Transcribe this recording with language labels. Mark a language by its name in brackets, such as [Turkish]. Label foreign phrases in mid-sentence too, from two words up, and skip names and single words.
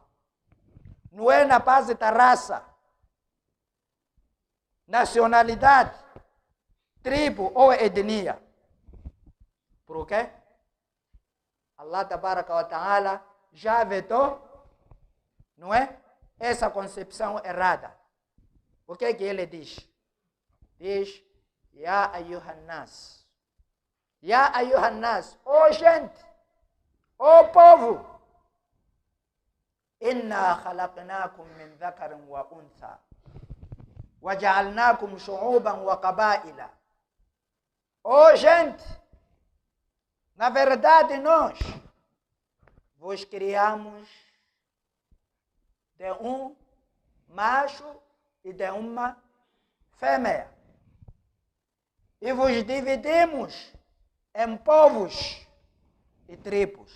[Portuguese] Não é na base da raça, nacionalidade, tribo ou etnia. Por quê? [Arabic] الله تبارك وتعالى [Portuguese] já vetou, não é? Essa concepção errada. O que é que ele diz? Diz: [Arabic] يا أيها الناس. يا أيها الناس. [Portuguese] Ô gente, ô povo. [Arabic] إنا خلقناكم من ذكر وأنثى. وَجَعَلْنَاكُمْ شُعُوبًا وَقَبَائِلًا. [Portuguese] Ô gente, na verdade nós vos criamos de um macho e de uma fêmea. E vos dividimos em povos e tribos.